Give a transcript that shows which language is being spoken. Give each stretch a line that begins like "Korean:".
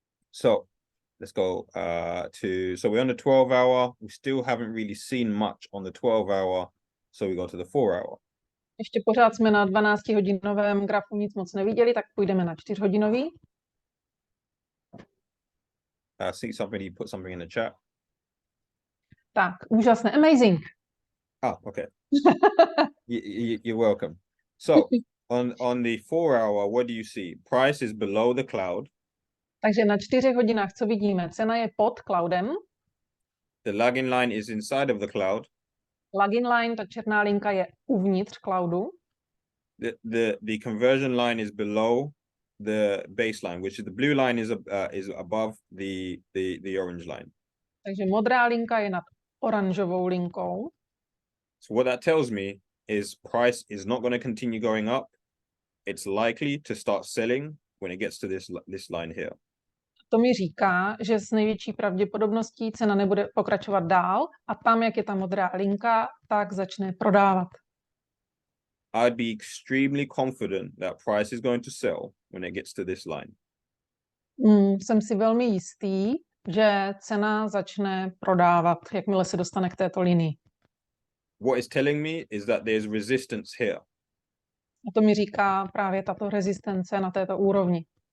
English: So let's go so we're on the 12 hour. We still haven't really seen much on the 12 hour. So we go to the 4 hour.
Czech: Ještě pořád jsme na 12hodinovém grafu nic moc neviděli, tak půjdeme na 4hodinový.
English: I see somebody put something in the chat.
Czech: Tak, úžasné,
English: amazing. Okay. You're welcome. So on the 4 hour, what do you see? Price is below the cloud.
Czech: Takže na 4 hodinách, co vidíme? Cena je pod cloudem.
English: The lagging line is inside of the cloud.
Czech: Login line, ta černá linka je uvnitř cloudu.
English: The conversion line is below the baseline, which is the blue line is above the orange line.
Czech: Takže modrá linka je nad oranžovou linkou.
English: So what that tells me is price is not going to continue going up. It's likely to start selling when it gets to this line here.
Czech: To mi říká, že s největší pravděpodobností cena nebude pokračovat dál a tam, jak je ta modrá linka, tak začne prodávat.
English: I'd be extremely confident that price is going to sell when it gets to this line.
Czech: Jsem si velmi jistý, že cena začne prodávat, jakmile se dostane k této linii.
English: What it's telling me is that there's resistance here.
Czech: A to mi říká právě tato rezistence na této úrovni.